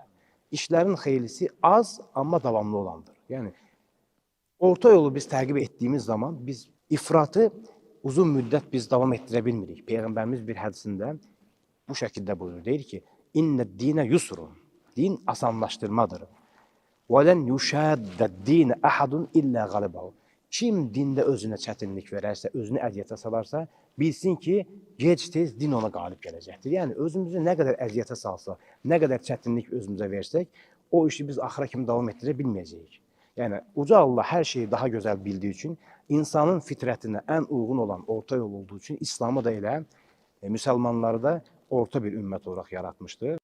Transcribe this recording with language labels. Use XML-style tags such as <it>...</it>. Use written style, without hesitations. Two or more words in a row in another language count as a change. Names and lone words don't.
<az>İşlərin xeylisi az, amma davamlı olandır. Yəni orta yolu biz təqib etdiyimiz zaman biz ifratı uzun müddət biz davam etdirə bilmirik. Peyğəmbərimiz bir hədisində bu şəkildə buyurur. Deyir ki,</az> <ar>إن الدين يسر.</ar> <az>Din asanlaşdırmadır.</az> <ar>وَلَنْ يُشَادَّ الدِّينَ أَحَدٌ إِلَّا غَلَبَهُ.</ar> <az>Kim dində özünə çətinlik verərsə, özünü əziyyətə salarsa, bilsin ki, gec-tez din ona qalib gələcəkdir. Yəni, özümüzü nə qədər əziyyətə salsa, nə qədər çətinlik özümüzə versək, o işi biz axıra kimi davam etdirə bilməyəcəyik. Yəni, Uca Allah hər şeyi daha gözəl bildiyi üçün, insanın fitrətinə ən uyğun olan orta yol olduğu üçün, İslamı da elə, müsəlmanları da orta bir ümmət olaraq yaratmışdır.</az>